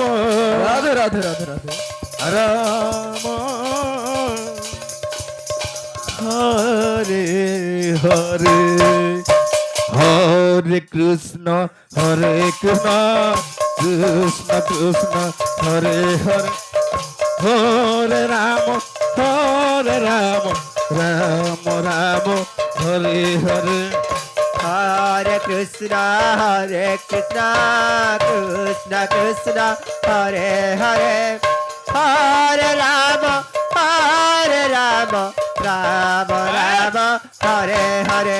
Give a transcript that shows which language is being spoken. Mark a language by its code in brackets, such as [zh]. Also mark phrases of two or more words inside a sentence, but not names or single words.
[sa] राधे राधे राधे राधे राम हरे हरे हरे हरे कृष्ण कृष्ण कृष्ण हरे हरे हरे राम राम राम हरे हरे हरे कृष्ण, कृष्ण कृष्ण, हरे हरे, हरे राम, राम राम, हरे हरे.